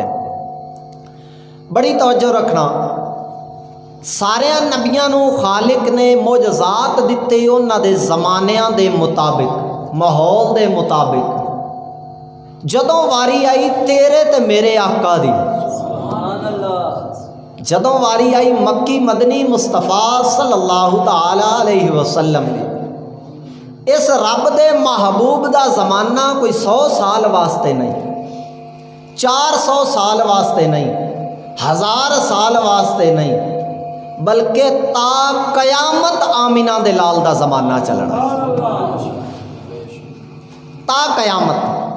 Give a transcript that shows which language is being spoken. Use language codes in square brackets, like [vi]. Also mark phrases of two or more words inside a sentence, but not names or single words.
[pa] ਬੜੀ ਤਵੱਜੋ ਰੱਖਣਾ, ਸਾਰਿਆਂ ਨਬੀਆਂ ਨੂੰ ਖ਼ਾਲਿਕ ਨੇ ਮੋਜਜ਼ਾਤ ਦਿੱਤੇ ਉਨ੍ਹਾਂ ਦੇ ਜ਼ਮਾਨਿਆਂ ਦੇ ਮੁਤਾਬਿਕ, ਮਾਹੌਲ ਦੇ ਮੁਤਾਬਿਕ। ਜਦੋਂ ਵਾਰੀ ਆਈ ਤੇਰੇ ਤੇ ਮੇਰੇ ਆਕਾ ਦੀ, ਜਦੋਂ ਵਾਰੀ ਆਈ ਮੱਕੀ ਮਦਨੀ ਮੁਸਤਫ਼ਾ [ar] صلى الله تعالى عليه وسلم [pa] ਦੀ, ਇਸ ਰੱਬ ਦੇ ਮਹਿਬੂਬ ਦਾ ਜ਼ਮਾਨਾ ਕੋਈ 100 ਸਾਲ ਵਾਸਤੇ ਨਹੀਂ, 400 ਸਾਲ ਵਾਸਤੇ ਨਹੀਂ, 1000 ਸਾਲ ਵਾਸਤੇ ਨਹੀਂ, ਬਲਕਿ ਤਾ ਕਯਾਮਤ ਆਮਿਨਾ ਦੇ ਲਾਲ ਦਾ ਜ਼ਮਾਨਾ ਚੱਲਣਾ, ਤਾ ਕਯਾਮਤ।